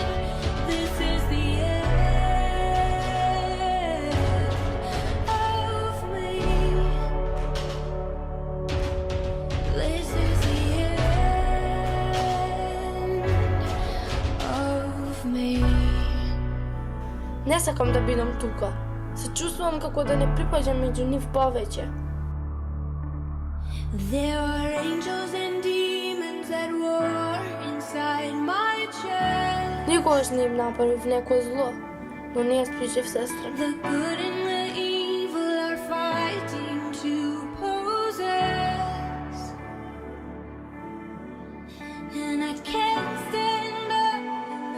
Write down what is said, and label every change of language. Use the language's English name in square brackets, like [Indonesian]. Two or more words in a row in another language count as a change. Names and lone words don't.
[English] This is the end of me. This is the end of me. [Macedonian] Не сакам да бидам тука. Се чувствувам како да не припаѓам меѓу нив повеќе. [English] There are angels and demons at war inside my chest. [Macedonian] Никогаш не им направив некој зло, но не ја спречив сестра. [English] The good and the evil are fighting to possess. And I can't stand up